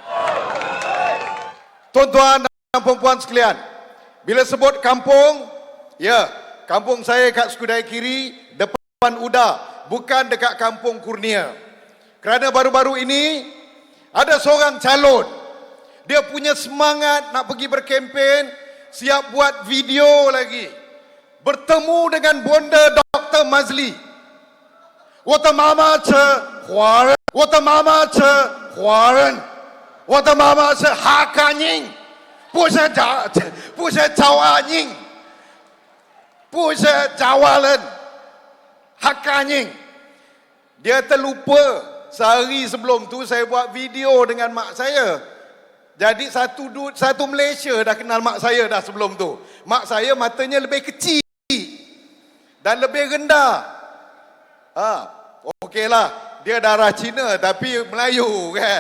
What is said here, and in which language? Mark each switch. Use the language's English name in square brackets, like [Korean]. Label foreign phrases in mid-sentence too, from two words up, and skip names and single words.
[Malay] Tuan-tuan dan puan-puan sekalian, bila sebut kampung, ya, kampung saya kat Skudai Kiri, depan UDA, bukan dekat kampung Kurnia. Kerana baru-baru ini ada seorang calon, dia punya semangat nak pergi berkempen, siap buat video lagi, bertemu dengan bonda Dr. Mazli. [Chinese] 我的妈妈是华人，我的妈妈是华人，我的妈妈是哈嘎人，不是潮阿人，不是Jawa人，Hakka人. [Malay] Dia terlupa sehari sebelum tu saya buat video dengan mak saya. Jadi satu Malaysia dah kenal mak saya dah sebelum tu. Mak saya matanya lebih kecil dan lebih rendah. Okeylah, dia darah Cina tapi Melayu kan.